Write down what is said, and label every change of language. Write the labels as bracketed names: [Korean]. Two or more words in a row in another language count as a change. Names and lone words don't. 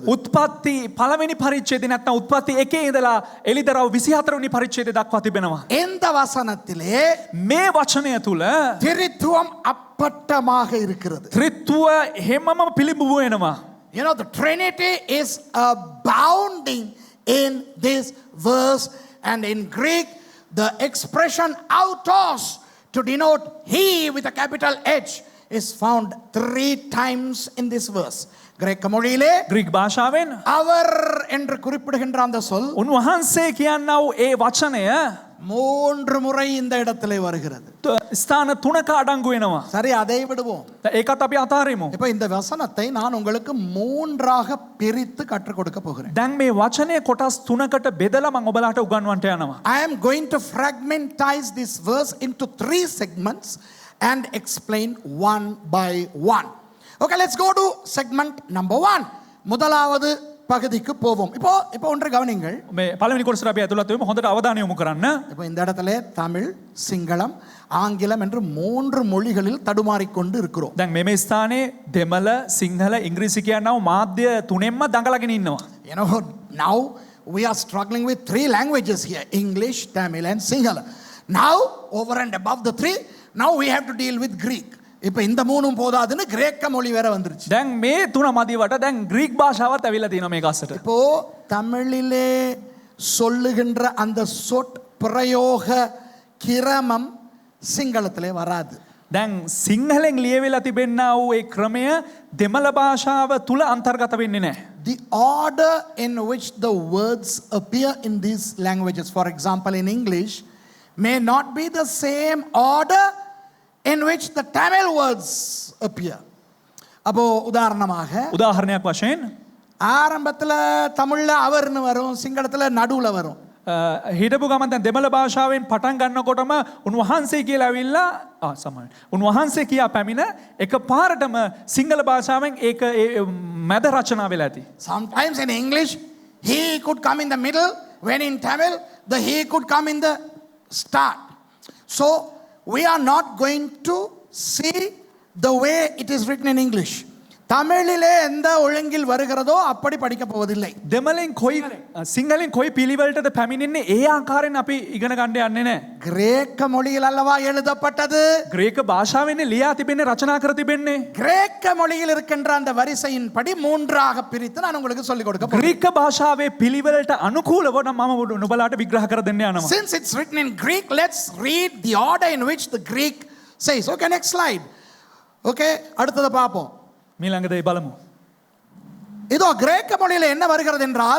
[Sinhala] උත්පත්ති පළවෙනි පරිච්ඡේදය නැත්නම් උත්පත්ති 1 ඉඳලා එළිදරව් 24 වෙනි පරිච්ඡේදය දක්වා තිබෙනවා. [Tamil] இந்த வசனத்திலே [Sinhala] මේ වචනය තුල [Tamil] திரித்துவம் அப்பட்டமாக இருக்கிறது. [Sinhala] ත්‍රිත්වය හැමම පිළිඹු වෙනවා. [English] You know, the Trinity is abounding in this verse, and in Greek the expression autos to denote he with a capital H is found 3 times in this verse. [Tamil] கிரேக்க மொழியிலே [Sinhala] ග්‍රීක භාෂාවෙන් [Tamil] அவர் என்று குறிப்பிடுகின்ற அந்த சொல் [Sinhala] උන්වහන්සේ කියන්නා වූ ඒ වචනය [Tamil] 3 முறை இந்த இடத்திலே வருகிறது. [Sinhala] ස්ථාන 3ක අඩංගු වෙනවා. [Tamil] சரி, அதை விடுவோம். [Sinhala] ඒකත් අපි අතාරිමු. [Tamil] இப்போ இந்த வசனத்தை நான் உங்களுக்கு 3ஆக பிரித்து கற்றுக் கொடுக்க போகிறேன். [Sinhala] දැන් මේ වචනය කොටස් 3කට බෙදලා මම ඔබලාට උගන්වන්නට යනවා. [English] I am going to fragmentize this verse into 3 segments and explain one by one. Okay, let's go to segment number 1. [Tamil] முதலாவது பகுதிக்கு போவோம். இப்போ ஒன்று கவனிங்கள். [Sinhala] මේ පළවෙනි කොටසට අපි ඇතුළත් වෙමු. හොඳට අවධානය යොමු කරන්න. [Tamil] இப்போ இந்த இடத்துல தமிழ், சிங்களம், ஆங்கிலம் என்று 3 மொழிகளில் தடுமாறிக்கொண்டு இருக்கிறோம். [Sinhala] දැන් මේ ස්ථානයේ දෙමළ, සිංහල, ඉංග්‍රීසි කියනවා මාධ්‍ය තුනෙන්ම දඟලගෙන ඉන්නවා. [English] You know, now we are struggling with 3 languages here, English, Tamil and Sinhala. Now, over and above the 3, now we have to deal with Greek. [Tamil] இப்போ இந்த 3ம் போதாதுன்னு கிரேக்க மொழி வேற வந்துருச்சு. [Sinhala] දැන් මේ තුන මදිවට දැන් ග්‍රීක් භාෂාවත් ඇවිල්ලා තියෙනවා මේක අස්සට. [Tamil] இப்போ தமிழிலே சொல்லுகின்ற அந்த சொற் பிரயோக கிரமம் சிங்களத்திலே வராது. [Sinhala] දැන් සිංහලෙන් ලියවිලා තිබෙන්නා වූ ඒ ක්‍රමය දෙමළ භාෂාව තුල අන්තර්ගත වෙන්නේ නැහැ. [English] The order in which the words appear in these languages, for example in English, may not be the same order in which the Tamil words appear. [Tamil] அப்போ [Sinhala] උදාහරණයක් වශයෙන් [Tamil] ஆரம்பத்துல தமிழ்ல அவர்னு வரும், சிங்களத்துல நடுவுல வரும். [Sinhala] හිටපු ගමන් දැන් දෙමළ භාෂාවෙන් පටන් ගන්නකොටම උන්වහන්සේ කියලා ඇවිල්ලා සමාන උන්වහන්සේ කියා පැමිණ එකපාරටම සිංහල භාෂාවෙන් ඒක මැද රචනා වෙලා ඇති. [English] Sometimes in English he could come in the middle, when in Tamil the he could come in the start. So we are not going to see the way it is written in English. [Tamil] தமிழிலே எந்த ஒழுங்கில் வருகிறதோ அப்படி படிக்க போவதில்லை. [Sinhala] දෙමළෙන් කොයි සිංහලෙන් කොයි පිළිවෙලටද පැමිණෙන්නේ ඒ ආකාරයෙන් අපි ඉගෙන ගන්න යන්නේ නැහැ. [Tamil] கிரேக்க மொழியில் அல்லவா எழுதப்பட்டது. [Sinhala] ග්‍රීක භාෂාවෙන් ලියා තිබෙන්නේ රචනා කර තිබෙන්නේ. [Tamil] கிரேக்க மொழியில் இருக்கின்ற அந்த வரிசையின் படி 3ஆக பிரித்து நான் உங்களுக்கு சொல்லிக் கொடுக்க போகிறேன். [Sinhala] ග්‍රීක භාෂාවේ පිළිවෙලට අනුකූලව නම් මම නුඹලාට විග්‍රහ කර දෙන්න යනවා. [English] Since it's written in Greek, let's read the order in which the Greek says. Okay, next slide. [Tamil] Okay, அடுத்தது பாப்போம். [Sinhala] මීළඟට ඒ බලමු. [Tamil] இதோ கிரேக்க மொழியில என்ன வருகிறது என்றால்,